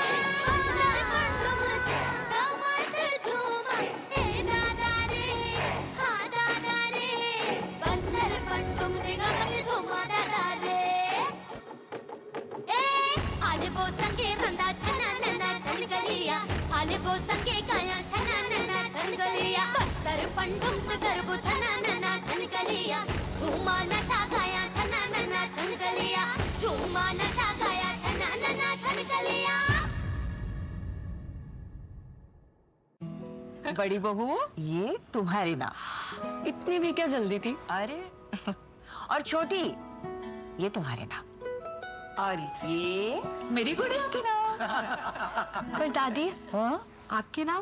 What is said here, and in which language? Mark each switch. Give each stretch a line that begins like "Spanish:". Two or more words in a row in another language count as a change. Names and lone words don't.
Gondi: टमाटर झूमा ए दादा रे हाँ दादा रे बस्तर पंटुम दिगा झूमा दादा रे ए आलेबो संगे रंदा छना नना छनगलिया आलेबो संगे गाया छना नना छनगलिया बस्तर पंटुम गरबो छना नना छनगलिया झूमा नचा गाया छना नना छनगलिया झुम्मा नचा गाया छना नना छनकलिया।
Hindi: बड़ी बहू, ये तुम्हारी नाम। इतनी भी क्या जल्दी थी? अरे और छोटी, ये तुम्हारे नाम। और ये मेरी गुड़िया के नाम। पर दादी, हाँ आपके नाम?